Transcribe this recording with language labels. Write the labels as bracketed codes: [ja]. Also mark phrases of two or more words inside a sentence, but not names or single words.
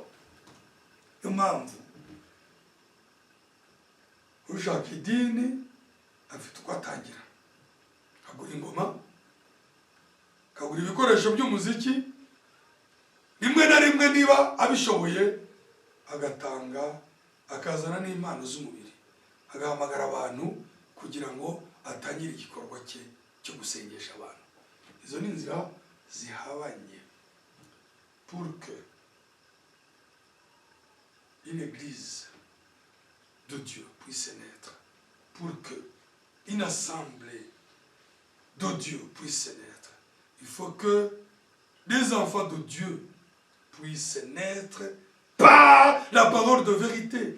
[rw] Impamvu ushaka idini afite uko atangira, agura ingoma, akagura ibikoresho by'umuziki, rimwe na rimwe niba abishoboye agatanga, akazana n'impano z'umubiri, agahamagara abantu kugira ngo atangire igikorwa cye cyo gusengesha abantu. Izo ni inzira zihabanye [fr] pour que une église de Dieu puisse naître, pour que une assemblée de Dieu puisse naître. Il faut que des enfants de Dieu puissent naître par la parole de vérité.